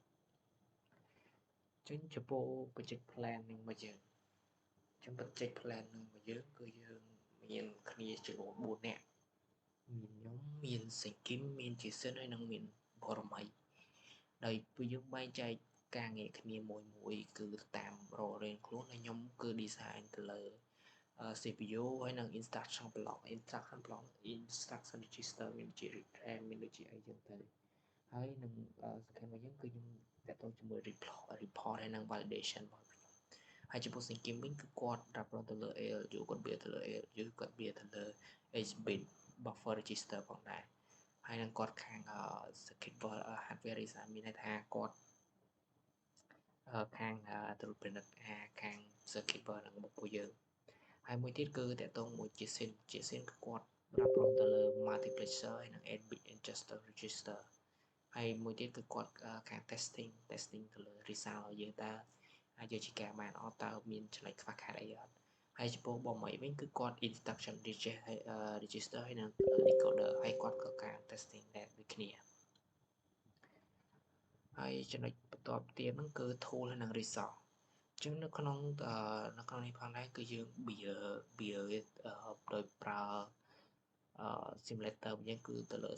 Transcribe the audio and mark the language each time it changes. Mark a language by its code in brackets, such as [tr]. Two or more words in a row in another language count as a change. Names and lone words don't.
[km] ចឹងចំពោះ [en] project planning [km] របស់យើងចឹង [en] project planning [km] របស់យើងគឺយើងមានគ្នាចំនួន4នាក់មានខ្ញុំមានសេងគឹមមានជាសិនហើយ នឹងមានបរមីដោយពួកយើងបែងចែកការងារគ្នាមួយគឺតាមរករៀងខ្លួនហើយ ខ្ញុំគឺ design ទៅលើ CPU ហើយនឹង [en] instruction block instruction register [km] មានជា RAM មានដូចជាអីចឹងទៅហើយនឹងសំខាន់របស់យើងគឺខ្ញុំតកតងជាមួយ report ហើយនឹង validation របស់ខ្ញុំហើយចំពោះសេងគឹមវិញគឺគាត់រ៉ាប់រងទៅលើ ALU គាត់ build ទៅលើ ALU គាត់ build ទៅលើ [en] 8-bit buffer register [km] ផងដែរហើយនឹងគាត់ខាង [en] circuit hardware design [km] មានន័យថាគាត់ ខាងត្រួតពិនិត្យខាង [en] circuit board [km] នឹងរបស់ពួកយើងហើយមួយទៀតគឺតកតងមួយជាសិនគឺគាត់រ៉ាប់រងទៅលើ multiplexer ហើយនឹង [en] 8-bit adjuster register [km] ហើយមួយទៀតគឺគាត់ខាង testing ទៅលើ result ឲ្យយើងតើអាចយកជាការបានអត់តើមានចំណុចខ្វះខាតអីអត់ហើយចំពោះបងមីវិញគឺគាត់ instruction register ហើយនឹង decoder ហើយគាត់ក៏ការ testing ដែរដូចគ្នា ហើយចំណុចបន្ទាប់ទៀតហ្នឹងគឺ tool ហើយនឹង resource អញ្ចឹងនៅក្នុងនេះផងដែរគឺយើង build ដោយប្រើ simulator វិញគឺទៅលើ